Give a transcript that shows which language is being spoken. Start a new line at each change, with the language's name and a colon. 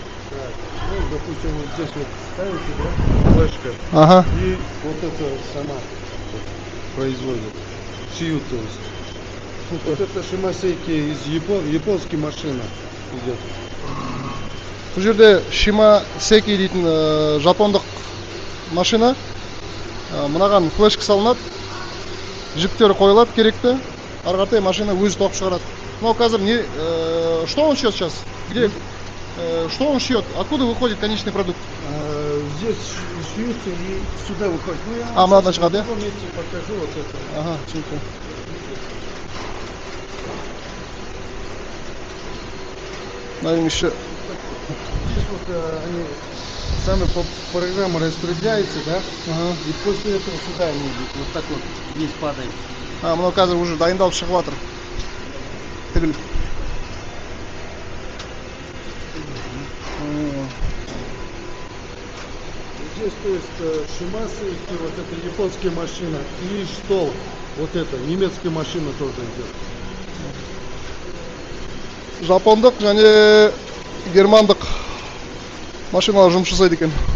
Russian: Так, допустим, вот здесь вот ставите, да, флешка. Ага. И вот это сама производит. Шьют, то есть. Вот это Шимасейки из японской машины идет.
Kazakh: Бұл жерде Шимасеки дейтін жапондық машина. Мынаған флешка салынады, жіптері қойылады керекті, ары қаратай машина өзі тоқып шығарады.
Russian: Но қазір что он шьет сейчас? Где? Что он шьет? Откуда выходит конечный продукт? Здесь шьются и сюда выходит.
Kazakh: Мынадан шығады,
Russian: да? Покажу вот это.
Kazakh: Ага, түсінікті.
Russian: Наверное, еще. Здесь вот они сами по программе распределяются, да? Ага. И после этого сюда они идут. Вот так вот здесь падает.
Kazakh: Мынау қазір уже дайындалып шығып жатыр. Тігіліп.
Russian: Здесь, то есть, Шимасы, вот это японская машина, и Штол, вот это, немецкая машина тоже идет.
Kazakh: Жапондық және германдық машиналар жұмыс жасайды екен.